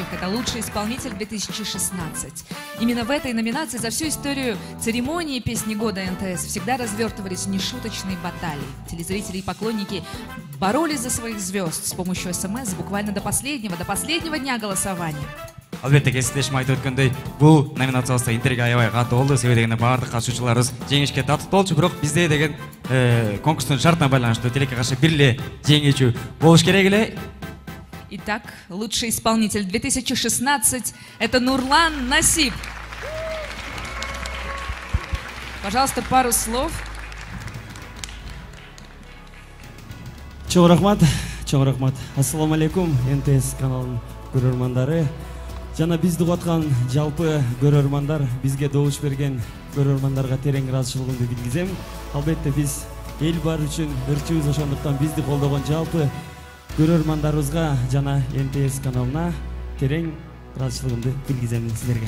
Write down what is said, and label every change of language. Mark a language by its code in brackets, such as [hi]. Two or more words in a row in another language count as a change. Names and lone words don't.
[ru] Это «Лучший исполнитель 2016». Именно в этой номинации за всю историю церемонии «Песни года» НТС всегда развертывались нешуточные баталии. Телезрители и поклонники боролись за своих звезд с помощью СМС буквально до последнего дня голосования. [ky] Албетте кесиптешим айтып өткөндөй, бул номинацияда интрига аябай катуу болду. Себеби дегенде баардык катышуучуларыбыз жеңишке татык болчу, бирок бизде деген конкурстун шартына байланыштуу тилекке каршы бир эле жеңүүчү болуш керек эле. [ru] Итак, лучший исполнитель 2016 – это Нурлан Насип. Пожалуйста, пару слов. [ky] Чоң рахмат. [ar] السلام عليكم, [ky] НТС каналынын көрөрмандары. Жана бизди угаткан жалпы көрөрмандар, бизге добуш берген көрөрмандарга терең ыраазычылыгымды билгизем. Албетте биз эл бар үчүн ырчыбыз, ошондуктан бизди колдогон жалпы көрөрмандарыбызга жана НТС каналына терең ыраазычылыгымды билгизем сиздерге.